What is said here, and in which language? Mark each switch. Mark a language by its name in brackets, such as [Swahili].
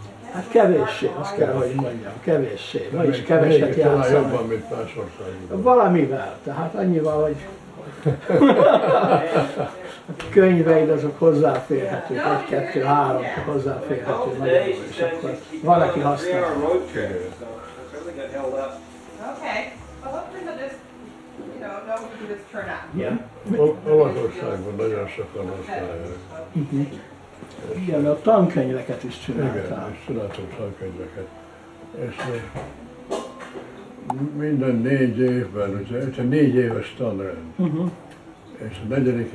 [Hungarian] Hát kevéssé, azt kell, hogy mondjam, kevéssé. Ma is Még keveset talán játszanak. jobban, mint más országokban. Valamivel, tehát annyival, hogy a könyveid azok hozzáférhetők, 1, 2, 3 hozzáférhető magyarul, és akkor van, aki használja. [English] Okay, well, hopefully they'll just, know we can just turn on. [Hungarian] Igen. Olaszországban nagyon sokan használják. Igen, mert a tankönyveket is Igen, csináltál. és csináltam tankönyveket. És minden 4 évben, ugye 4 éves tanrend. És a 4.